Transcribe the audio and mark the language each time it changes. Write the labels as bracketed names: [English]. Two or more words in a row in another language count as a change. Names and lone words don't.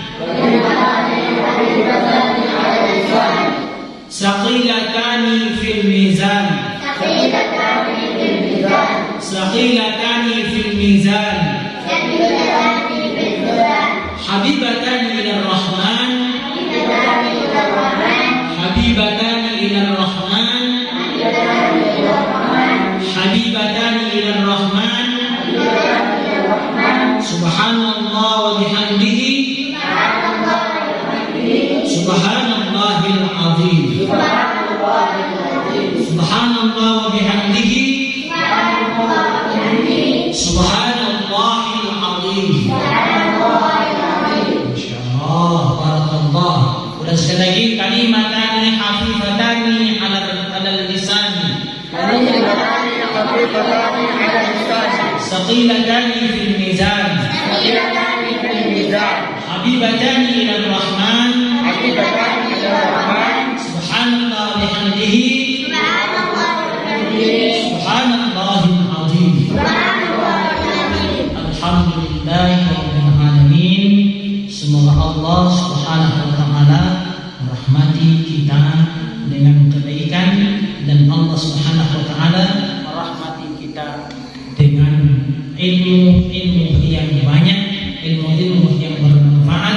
[Arabic] ثقيلتان في الميزان. ثقيلتان في الميزان. حبيبتان إلى الرحمن. حبيبتان إلى الرحمن. حبيبتان إلى الرحمن. سبحان الله وبحمده. سبحان الله العظيم. سبحان الله وبحمده. سبحان الله العظيم. إن شاء الله، بارك الله. [Indonesian] Udah sekali lagi, [Arabic] كلمتان خفيفتان على اللسان. كلمتان خفيفتان على اللسان. ثقيلتان في الميزان. ثقيلتان في الميزان. حبيبتان إلى الرحمن. حبيبتان إلى الرحمن. سبحان الله بحمده. سبحان الله العظيم. الحمد لله رب العالمين. [Indonesian] Semoga Allah [Arabic] سبحانه وتعالى [Indonesian] merahmati kita dengan kebaikan dan Allah [Arabic] سبحانه وتعالى [Indonesian] merahmati kita dengan ilmu-ilmu yang banyak, ilmu-ilmu yang bermanfaat.